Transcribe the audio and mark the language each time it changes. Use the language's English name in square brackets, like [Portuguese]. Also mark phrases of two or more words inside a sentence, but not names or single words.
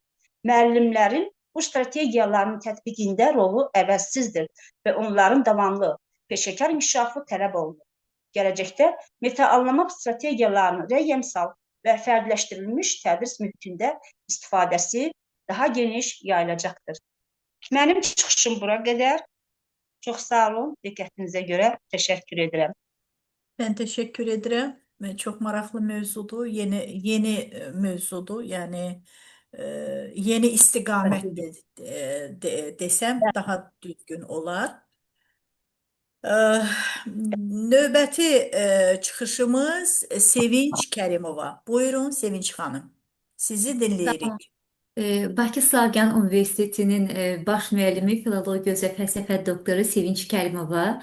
[Azerbaijani] Müəllimlərin bu strategiyaların tətbiqində rolu əvəzsizdir və onların davamlı, peşəkar inkişafı tələb olunur. Gələcəkdə meta-anlama strategiyalarının rəqəmsal və fərdləşdirilmiş tədris mühitində istifadəsi daha geniş yayılacaqdır. Mənim çıxışım bura qədər. Çox sağ olun, diqqətinizə görə təşəkkür edirəm. [Turkish] Ben teşekkür ederim. Ve çok meraklı mevzudu. Yeni mevzudu. Yani yeni istikamet desem daha düzgün olar. [Azerbaijani] Növbəti çıxışımız Sevinç Kərimova. Buyurun Sevinç xanım. Sizi dinləyirik. Bakı Slavyan Universitetinin baş müəllimi, filologiya üzrə fəlsəfə doktoru Sevinç Kərimova.